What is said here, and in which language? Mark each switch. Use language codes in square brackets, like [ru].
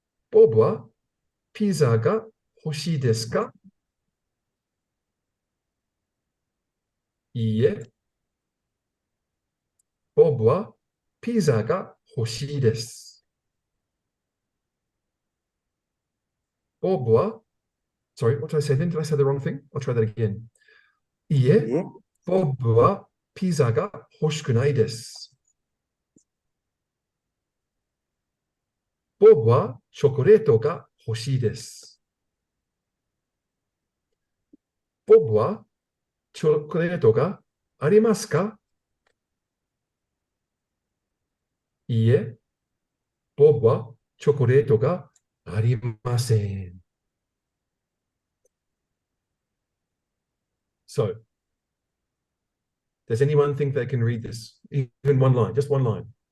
[ja] ボブはピザが欲しいですか？いいえ。ボブはピザが欲しいです。ボブは [en] Sorry, what did I say then? Did I say the wrong thing? I'll try that again. [ja] いいえ。ボブはピザが欲しくないです。ボブはチョコレートが欲しいです。ボブはチョコレートがありますか？いいえ。ボブはチョコレートがありません。 [en] So, does anyone think they can read this? Even one line, just one line.